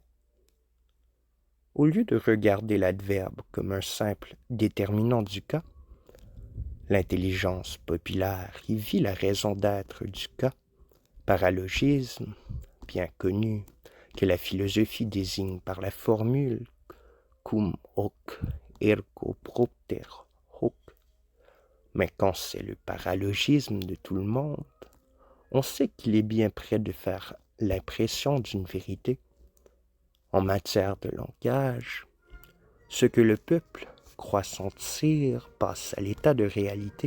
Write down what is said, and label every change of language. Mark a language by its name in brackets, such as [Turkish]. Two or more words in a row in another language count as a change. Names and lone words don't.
[French] Au lieu de regarder l'adverbe comme un simple déterminant du cas, l'intelligence populaire y vit la raison d'être du cas, paralogisme, bien connu, que la philosophie désigne par la formule [Latin] cum hoc ergo propter hoc. [French] Mais quand c'est le paralogisme de tout le monde, on sait qu'il est bien près de faire l'impression d'une vérité. En matière de langage, ce que le peuple croit sentir passe à l'état de réalité.